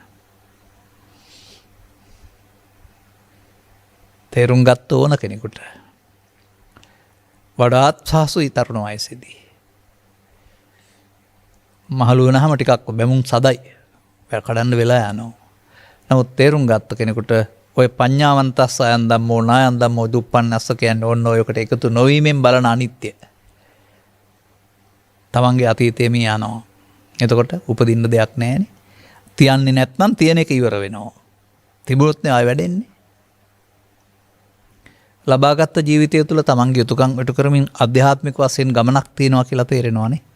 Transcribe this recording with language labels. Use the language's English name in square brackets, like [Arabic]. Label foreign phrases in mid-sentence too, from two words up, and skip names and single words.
[Sinhala] තේරුම් ගත්ත ඕන කෙනෙකුට වඩාත් සාසුයි තරුණ වයසේදී. මහලු වෙනහම ටිකක් බැමුම් සදයි කඩන්න වෙලා යනවා. නමුත් තේරුම් ගත්ත කෙනෙකුට ඔය [Pali] පඤ්ඤාවන්තස්ස අයන් ධම්මෝ නායන් ධම්මෝ දුප්පන්නස්ස [Sinhala] කියන්නේ ඕන්න ඔයකට එකතු නොවීමෙන් බලන අනිත්‍ය. තමන්ගේ අතීතයේ මේ යනවා. එතකොට උපදින්න දෙයක් නැහැනේ. තියන්නේ නැත්නම් තියෙන එක ඉවර වෙනවා. තිබුණොත් නේ ආය වැඩෙන්නේ. ලබාගත් ජීවිතය තුළ තමන්ගේ යුතුකම් ඉටු කරමින් අධ්‍යාත්මික වශයෙන් ගමනක් තියෙනවා කියලා තේරෙනවානේ.